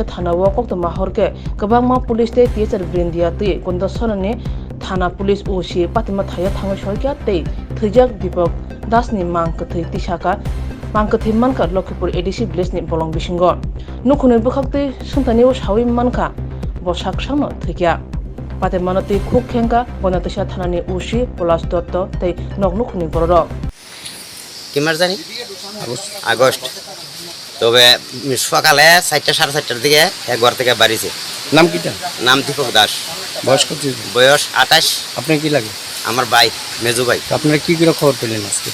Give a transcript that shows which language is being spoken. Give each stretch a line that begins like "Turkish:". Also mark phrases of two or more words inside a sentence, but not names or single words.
Kok Borok: thanao koktoma horke kwbangma police te teacher brindia te Gandatwisa ni thana police osi patima thaya thangoi sorkya te thijak Dipok Das ni Mangkwthwi tisaka Mangkwthwi Mankha Lokhipur ADC village ni Bolong Bisingo nukhuni bukhakte sungtani o sawi Mankha bosak sangno thikya patimano te khuk khenka Gandatwisa thanani osi polas dotto te noknukhuni borok
Bangla: কিমার জানি আগস্ট তবে সকালে 4টা 4:30টার দিকে ঘর থেকে বাড়িছে নাম কিটা নাম দীপক দাস বয়স কত বয়স 28 আপনার কি লাগে আমার ভাই মেজু ভাই আপনারা কি করে খবর পেলেন আজকে